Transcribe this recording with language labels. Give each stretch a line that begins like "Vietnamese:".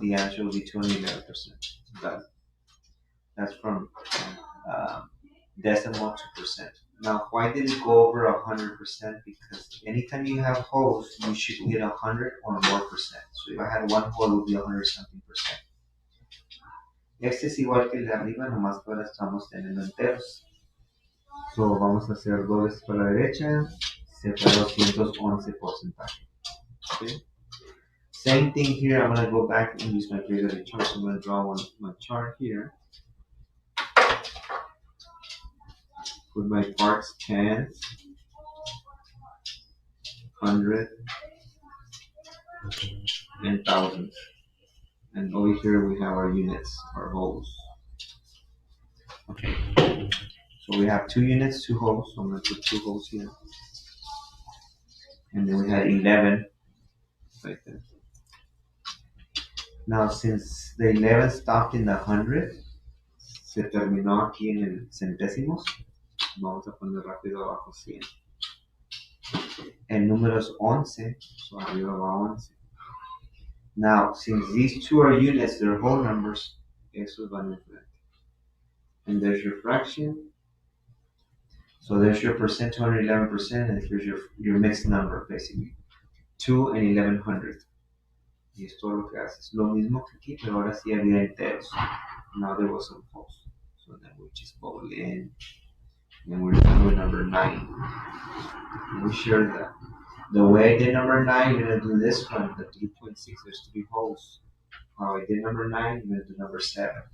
English: The answer will be 211%. Done. That's from decimal to percent. Now, why did it go over 100%? Because anytime you have holes, you should get 100 or more percent. So if I had one hole, it would be 100 something percent.
Spanish: Este es igual que el de arriba, nomás que ahora estamos teniendo enteros. So vamos a hacer dobles para la derecha, se fue 211 porcentaje.
English: Okay. Same thing here. I'm gonna go back and use my regular chart. So I'm gonna draw my chart here. Put my parts 10, 100, and thousands. And over here we have our units, our holes. Okay. So we have 2 units, 2 holes. So I'm going to put 2 holes here. And then we had 11 right there. Now since the 11 stopped in the 100,
Spanish: se terminó aquí en el centésimos. Vamos a poner rápido abajo 100. El número es 11, so arriba va 11.
English: Now, since these two are units, they're whole numbers,
Spanish: esos van enfrente.
English: And there's your fraction. So there's your percent, 211%, and here's your mixed number, basically.
Spanish: 2 and 1100. Y es todo lo que haces. Lo mismo que aquí, pero ahora sí había enteros.
English: Now there was some holes. So then we just bubble in. And we're done with number 9. And we share that. The way I did number 9, you're going to do this one, the 3.6, there's 3 holes. How I did number 9, you're going to do number 7.